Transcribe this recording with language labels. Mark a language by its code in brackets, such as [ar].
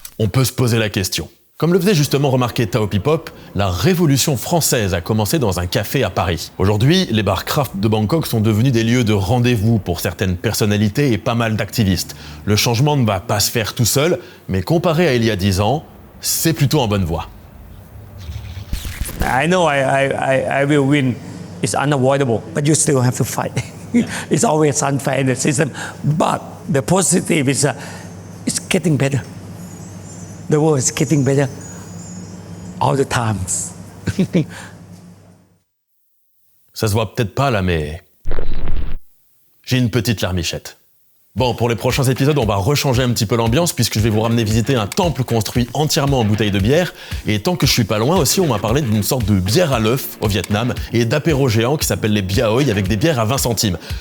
[fr] On peut se poser la question. Comme le faisait justement remarquer Tao Pipop, la révolution française a commencé dans un café à Paris. Aujourd'hui, les bars craft de Bangkok sont devenus des lieux de rendez-vous pour certaines personnalités et pas mal d'activistes. Le changement ne va pas se faire tout seul, mais comparé à il y a 10 ans, c'est plutôt en bonne voie. [en] I know I will win. It's unavoidable, but you still have to fight. It's always unfair in the system. But the positive is it's getting better. The world is getting better all the times. [fr] Ça se voit peut-être pas là, mais j'ai une petite larmichette. Bon, pour les prochains épisodes, on va rechanger un petit peu l'ambiance puisque je vais vous ramener visiter un temple construit entièrement en bouteilles de bière. Et tant que je suis pas loin aussi, on m'a parlé d'une sorte de bière à l'œuf au Vietnam et d'apéro géant qui s'appelle les Bia Hoi avec des bières à 20 centimes.